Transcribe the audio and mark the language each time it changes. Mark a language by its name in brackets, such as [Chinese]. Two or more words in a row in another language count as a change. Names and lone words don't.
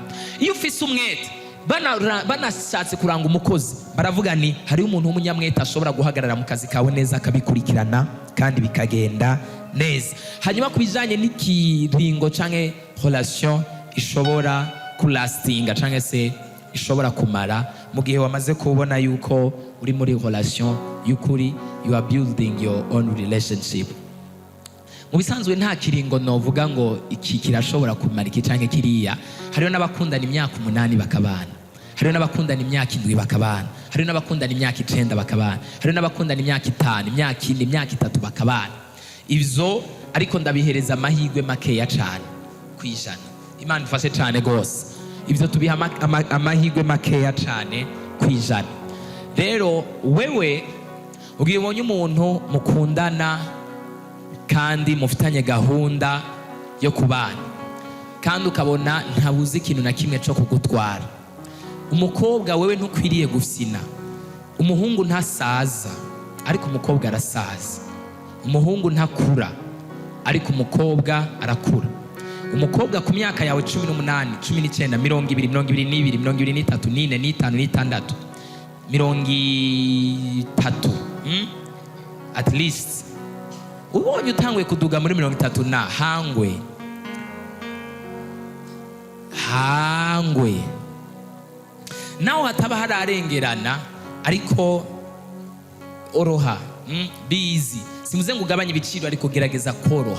[Rundi] Iyo ufise umwete, banashatse kuranga umukozi baravuga ni hari umuntu w'umunyamwete ashobora guhagarara mu kazi kawe neza akabikurikirana kandi bikagenda neza. Hanyuma kubijanye n'ikiringo canke relation ishobora kulastinga canke se ishobora kumara mu gihe wamaze kubona yuko uri muri relation y'ukuri, [English] you are building your own relationship. [Rundi] Mu bisanzwe nta kiringo novuga ngo iki kirashobora kumara iki canke kiriya. Hariho n'abakundana imyaka 8 bakabana, hariho n'abakundana imyaka 7 bakabana, hariho n'abakundana imyaka 9 bakabana, hariho n'abakundana imyaka 5, imyaka 4, imyaka 3 bakabana. Ivyo ariko ndabihereza amahirwe makeya cyane kwijana. Imana ifashe cyane gose. Ivyo tubiha amahirwe makeya cyane kwijana. Rero wewe ugiye ubonye umuntu mukundana kandi mufitanye gahunda yo kubana, kandi ukabona ntabuze ikintu na kimwe cyo kugutwara. Umukobwa wewe ntukwiriye gufsina. Umuhungu ntasaza ariko umukobwa arasaza. Umuhungu ntakura ariko umukobwa arakura. Umukobwa ku myaka yawe 18, 19, 20, 22, 23, 24, 25, 30, [English] at least [Rundi] ubonye utangwe kuduga muri 30 na hangwe naho hataba hararengerana, ariko oroha, [English] be easy. [Rundi] Simuze ngo ugabanye ibiciro ariko gerageza koroha.